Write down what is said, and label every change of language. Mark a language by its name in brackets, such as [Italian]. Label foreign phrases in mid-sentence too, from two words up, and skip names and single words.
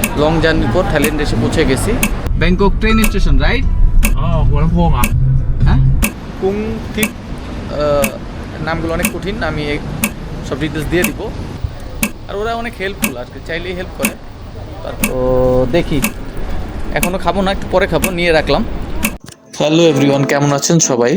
[English] long journey [Bangla] পর থাইল্যান্ড এসে পৌঁছে গেছি। ব্যাংকক [English] train station, right? [Thai] หัวลำโพงเหรอ [Bangla] হ্যাঁ, কুং থিপ। নামগুলো অনেক কঠিন, আমি সব ডিটেলস দিয়ে দিব। আর ওরা অনেক হেল্পফুল, আর কি চাইলেই হেল্প করে। তো দেখি, এখনও খাবো না, একটু পরে খাবো, নিয়ে রাখলাম। [English] Hello everyone, [Bangla] কেমন আছেন সবাই?